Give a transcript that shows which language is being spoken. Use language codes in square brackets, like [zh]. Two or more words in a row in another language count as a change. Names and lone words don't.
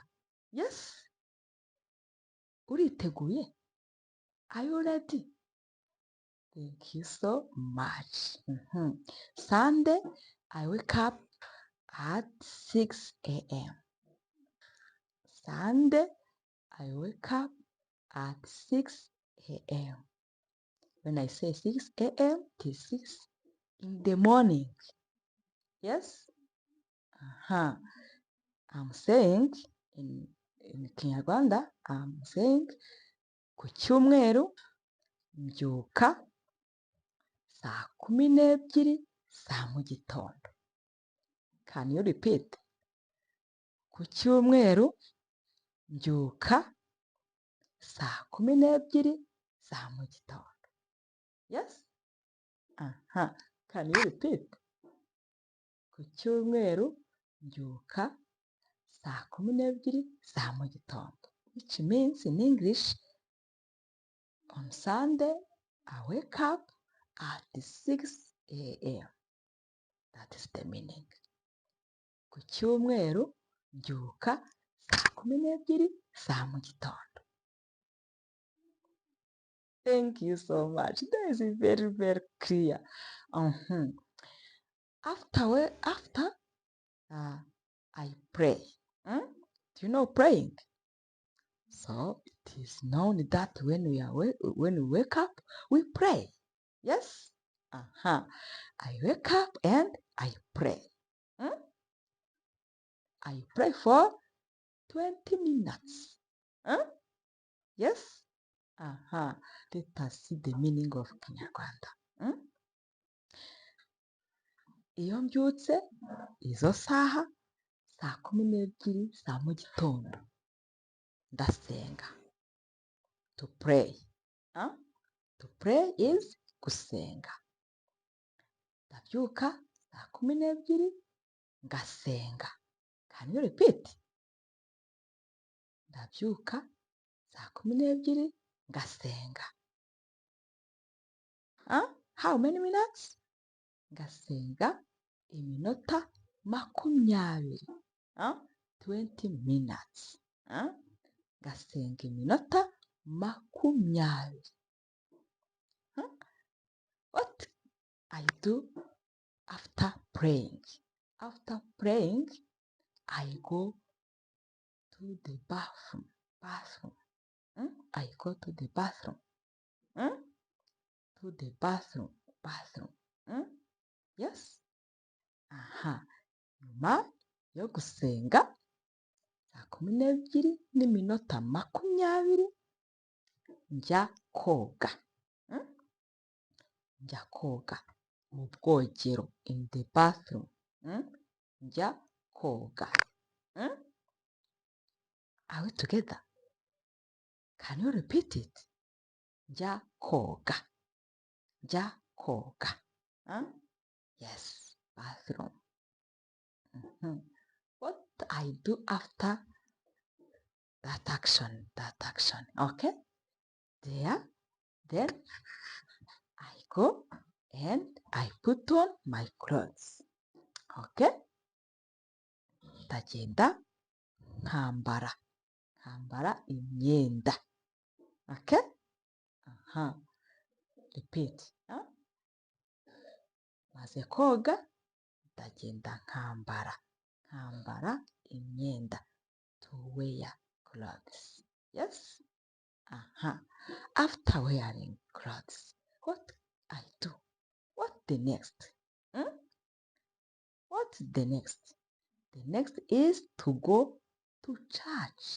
[rw] Yes? Uriteguye? [en] Are you ready? Thank you so much. Sunday, I wake up at 6 a.m. Sunday, I wake up at 6 a.m. When I say 6 a.m., it is 6 in the morning. Yes? I'm saying in Kinyarwanda, I'm saying [rw] ku cyumweru mbyuka saa 12 za mu gitondo. [en] Can you repeat? [rw] Ku cyumweru mbyuka saa 12 za mu gitondo. [en] Yes? Can you repeat? [rw] Ku cyumweru mbyuka saa 12 za mu gitondo. [en] Which means in English, on Sunday, I wake up at 6 a.m. That is the meaning. [rw] Ku cyumweru mbyuka saa 12 za mu gitondo. [en] Thank you so much. That is very, very clear. After I pray. Do you know praying? So it is known that when we wake up, we pray. Yes? I wake up and I pray. I pray for 20 minutes. Yes? Let us see the meaning of Kinyarwanda. [rw] Iyo mbyutse izo saha saa 12 za mu gitondo ndasenga. [en] To pray. To pray is gusenga. [rw] Ndabyuka saa 12 ngasenga. [en] Can you repeat? [rw] Ndabyuka saa 12 ngasenga. [en] How many minutes? [rw] Ngasenga iminota 20. [en] 20 minutes. [rw] Ngasenga iminota 20. [en] What I do after praying? After praying, I go to the bathroom. I go to the bathroom. To the bathroom. Yes? [rw] Nyuma yo gusenga saa 12 n'iminota 20 njya koga. Njya koga mu bwogero, [en] in the bathroom. [rw] Njya koga. [en] Are we together? Can you repeat it? [rw] Njya koga. Njya koga. [en] Yes, bathroom. What I do after that action? Okay? Then I go and I put on my clothes. Okay? [rw] Ndagenda nkambara imyenda. [en] Okay? Repeat. [rw] Maze koga ndagenda nkambara imyenda. [en] To wear clothes. Yes? After wearing clothes, what I do? What the next? What's the next? The next is to go to church.